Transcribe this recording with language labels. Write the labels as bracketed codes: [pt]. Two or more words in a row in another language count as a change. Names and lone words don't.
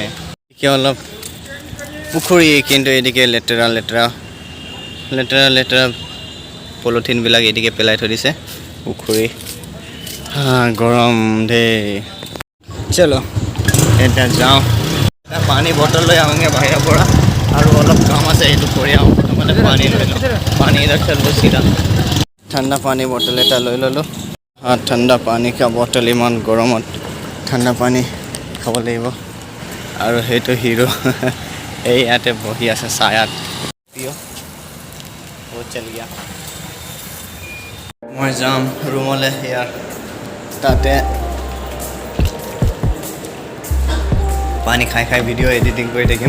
[as] এতিয়া অলপ পুখুৰী, কিন্তু এইদিকে লেতেৰা লেতেৰা লেতেৰা লেতেৰা পলিথিনবিলাক এইদিকে পেলাই থৈ দিছে পুখুৰী। গৰম দেই। চলো এতিয়া যাওঁ, পানী বটল লৈ আহোঁগৈ বাহিৰৰ পৰা। আৰু অলপ কাম আছে, সেইটো কৰি আহোঁ। প্ৰথমতে পানী লৈ লওঁ, পানী [hi] इधर चलो सीधा। [as] ঠাণ্ডা পানী বটল এটা লৈ ল'লোঁ। ঠাণ্ডা পানী কা বটল, ইমান গৰমত ঠাণ্ডা পানী খাব লাগিব। আৰু সেইটো হিৰো এই ইয়াতে বহি আছে ছায়াত। [hi] बहुत चल गया। [as] মই যাম ৰুমলৈ, ইয়াৰ তাতে পানী খাই খাই ভিডিঅ' এডিটিং কৰি থাকিম।